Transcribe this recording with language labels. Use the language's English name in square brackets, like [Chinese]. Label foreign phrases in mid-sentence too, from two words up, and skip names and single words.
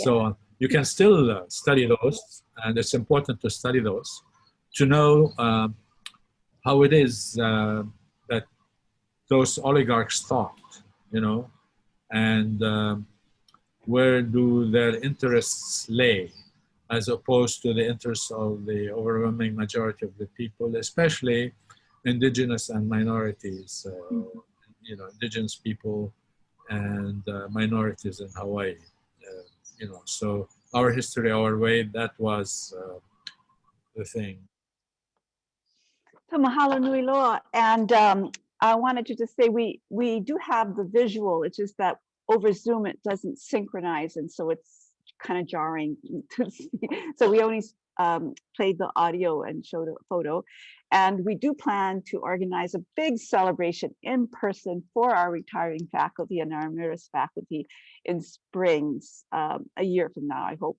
[English] So you can still study those, and it's important to study those to know how it is that those oligarchs thought, you know, and where do their interests lay, as opposed to the interests of the overwhelming majority of the people, especially indigenous and minorities, you know, indigenous people and minorities in Hawaii. You know, so our history, our way, that was the thing. [Hawaiian] So mahalo nui loa. [English] And I wanted to just say we do have the visual. It's just that over Zoom it doesn't synchronize, and so it's kind of jarring to see. So we only played the audio and showed a photo. And we do plan to organize a big celebration in person for our retiring faculty and our emeritus faculty in springs, a year from now, I hope.